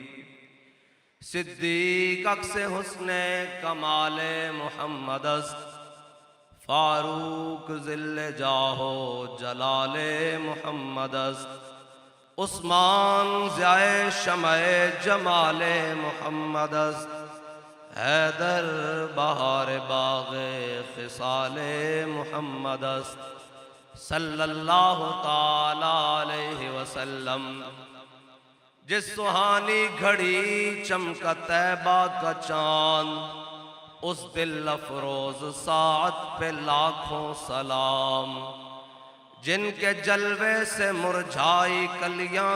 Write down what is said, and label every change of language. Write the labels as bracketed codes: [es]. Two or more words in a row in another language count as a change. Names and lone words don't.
[fa] صدیق عکس حسن کمال محمدست فاروق ظل جاه و جلال محمدست عثمان ضیای شمع جمال محمدست حیدر بهار باغ خصال محمدست [ar] صلى الله تعالى عليه وسلم. [ur] جس سہانی گھڑی چمکا طیبہ کا چاند اس دل افروز ساعت پہ لاکھوں سلام جن کے جلوے سے مرجھائی کلیاں